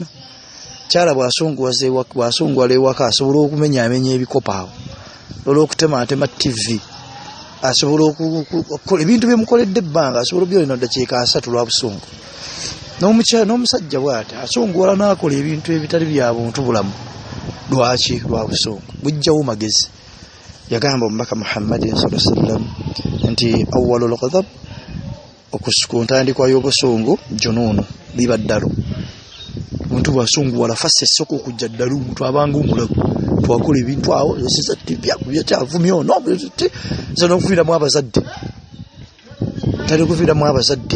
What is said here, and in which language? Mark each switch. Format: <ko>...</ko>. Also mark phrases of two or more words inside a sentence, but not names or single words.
<lg>Kyala bw'asunguwala ewaka asobola okumenyaamenya ebikopo awo, asobola okutemaatema TV, asobola okukola ebintu byemukoledde ebbanga, asobola byolina ddakiika 3 lwa busungu. N'omusajja bw'ati asunguwala n'akola ebintu ebitali bya buntu bulamu. Lwaki? Lwa busungu. Bujjawo magezi. Yagamba omubaka Muhammadin</lg> <ar>صلى الله عليه وسلم</ar> <lg>nti</lg> <ar>أول الغضب,</ar> <lg>okuntandikwa y'obusungu junuunu, liba ddalu. Omuntu bw'asunguwala fassa essoko okujja ddalu, omuntu abanga omulago, twakola ebintu awo byakavumya ono n'okuviiramu abazadde, tali kuviiramu abazadde.</lg>